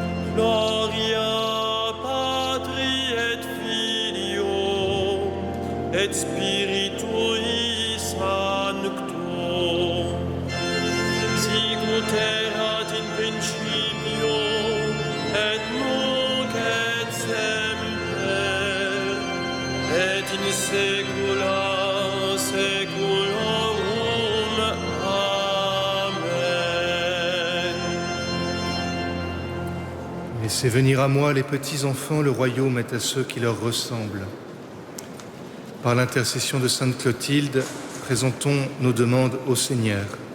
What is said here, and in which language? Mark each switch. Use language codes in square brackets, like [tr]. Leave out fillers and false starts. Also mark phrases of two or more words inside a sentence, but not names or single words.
[la] Gloria Patri et Filio et Spiritui Sancto, sic ut erat in principio et nunc et semper et in saecula saeculorum. Amen. [fr] Laissez venir à moi les petits enfants, le royaume est à ceux qui leur ressemblent. Par l'intercession de sainte Clotilde, présentons nos demandes au Seigneur.